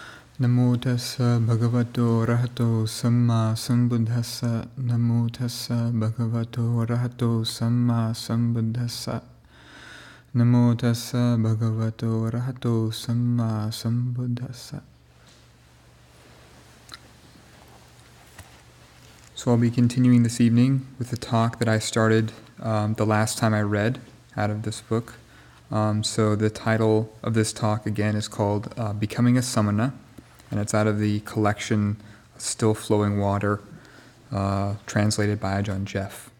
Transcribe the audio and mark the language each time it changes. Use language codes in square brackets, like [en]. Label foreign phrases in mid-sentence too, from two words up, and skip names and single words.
[pi] Namo tassa bhagavato arahato samma sambuddhassa. Namo tassa bhagavato arahato samma sambuddhassa. Namo tassa bhagavato arahato samma sambuddhassa. [en] So I'll be continuing this evening with the talk that I started the last time I read out of this book. So the title of this talk again is called Becoming a Samaṇa, and it's out of the collection Still Flowing Water, translated by Ajahn Chah.